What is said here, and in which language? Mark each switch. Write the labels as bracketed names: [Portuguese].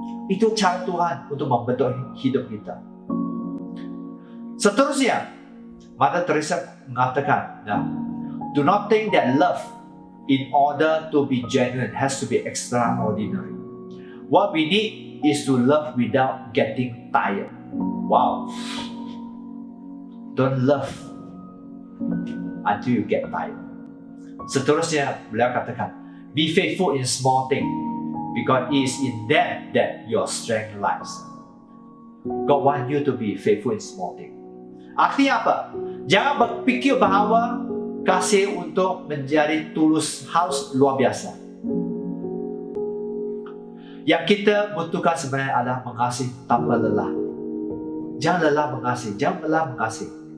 [Indonesian] Itu cara Tuhan untuk membentuk hidup kita. Seterusnya, [English] Mother Teresa [Indonesian] mengatakan, [English] do not think that love, in order to be genuine, has to be extraordinary. What we need is to love without getting tired. Wow. Don't love until you get tired. [Indonesian] Seterusnya, beliau katakan, [English] be faithful in small things, because it is in them that your strength lies. God wants you to be faithful in small things. [Indonesian] Artinya apa? Jangan berpikir bahwa kasih untuk menjadi tulus harus luar biasa. Yang kita butuhkan sebenarnya adalah mengasihi tanpa lelah. Jangan lelah mengasihi, jangan lelah mengasihi.